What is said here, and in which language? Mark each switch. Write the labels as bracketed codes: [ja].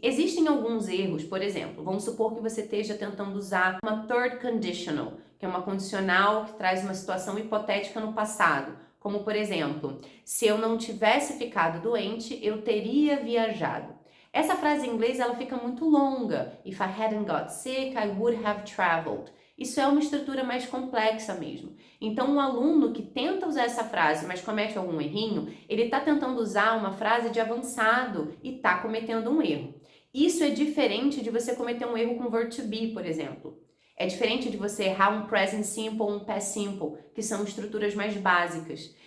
[pt] Existem alguns erros, por exemplo, vamos supor que você esteja tentando usar uma third conditional, que é uma condicional que traz uma situação hipotética no passado, como por exemplo, se eu não tivesse ficado doente, eu teria viajado. Essa frase em inglês ela fica muito longa. [en] If I hadn't got sick, I would have traveled. [pt] Isso é uma estrutura mais complexa mesmo. Então, um aluno que tenta usar essa frase, mas comete algum errinho, ele está tentando usar uma frase de avançado e está cometendo um erro. Isso é diferente de você cometer um erro com verb to be, por exemplo. É diferente de você errar um present simple ou um past simple, que são estruturas mais básicas.